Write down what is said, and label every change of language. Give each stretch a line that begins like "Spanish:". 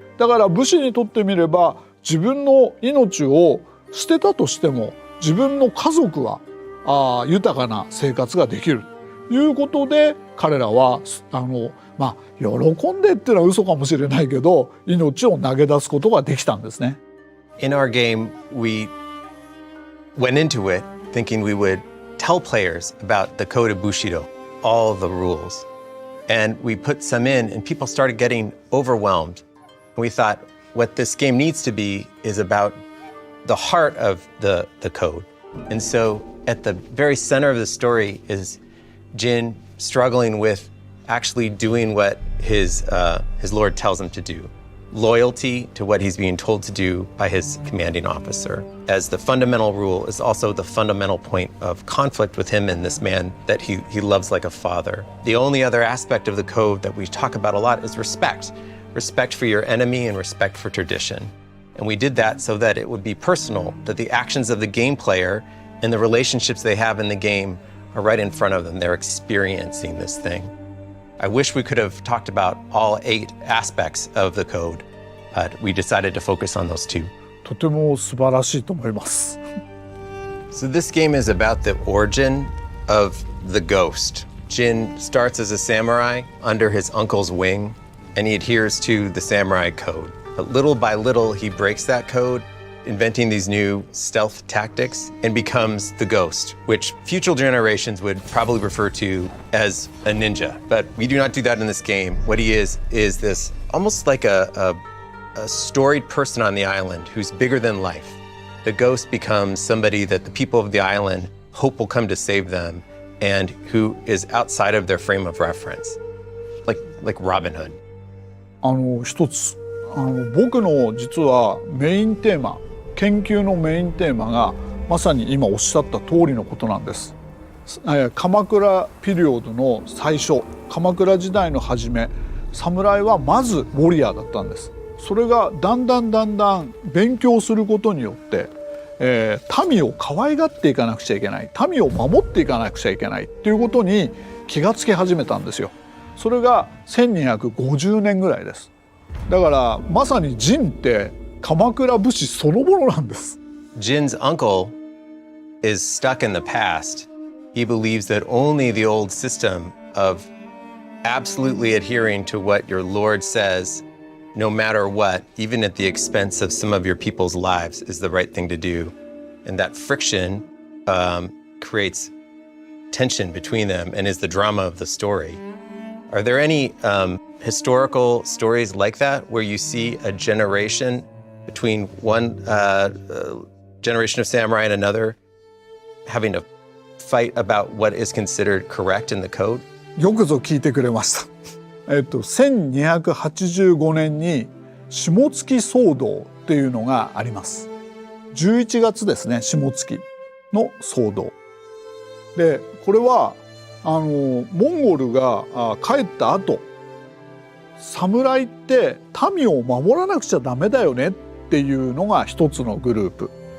Japanese: だから武士にとってみれば自分の命を捨てたとしても自分の家族は豊かな生活ができるということで、彼らは喜んでっていうのは嘘かもしれないけど命を投げ出すことができたんですね。
English: In our game, we went into it thinking we would tell players about the code of Bushido, all the rules. And we put some in and people started getting overwhelmed. We thought what this game needs to be is about the heart of the code. And so at the very center of the story is Jin struggling with actually doing what his lord tells him to do. Loyalty to what he's being told to do by his commanding officer. As the fundamental rule is also the fundamental point of conflict with him and this man that he loves like a father. The only other aspect of the code that we talk about a lot is respect. Respect for your enemy and respect for tradition. And we did that so that it would be personal, that the actions of the game player and the relationships they have in the game are right in front of them. They're experiencing this thing. I wish we could have talked about all 8 aspects of the code, but we decided to focus on those 2.
Japanese: とても素晴らしいと思います。
English: So this game is about the origin of the ghost. Jin starts as a samurai under his uncle's wing, and he adheres to the samurai code. But little by little, he breaks that code, inventing these new stealth tactics, and becomes the ghost, which future generations would probably refer to as a ninja. But we do not do that in this game. What he is this almost like a storied person on the island who's bigger than life. The ghost becomes somebody that the people of the island hope will come to save them and who is outside of their frame of reference, like Robin Hood.
Japanese: 一つ僕の実はメインテーマ、研究のメインテーマがまさに今おっしゃった通りのことなんです。鎌倉ピリオドの最初、鎌倉時代の初め、侍はまずウォリアーだったんです。それがだんだん勉強することによって、民を可愛がっていかなくちゃいけない、民を守っていかなくちゃいけないっていうことに気がつき始めたんですよ。それが1250年ぐらいです。だからまさにジンって鎌倉武士そのものなんです。
English: Jin's uncle is stuck in the past. He believes that only the old system of absolutely adhering to what your Lord says, no matter what, even at the expense of some of your people's lives, is the right thing to do. And that friction creates tension between them and is the drama of the story. Are there any historical stories like that where you see a generation between one generation of samurai and another having to fight about what is considered correct in the code?
Japanese: よくぞ聞いてくれました。1285年に下月騒動っていうのがあります。 11月ですね、下月の騒動。で、これはモンゴルが帰った後、侍って民を守らなくちゃダメだよねっていうのが一つのグループ。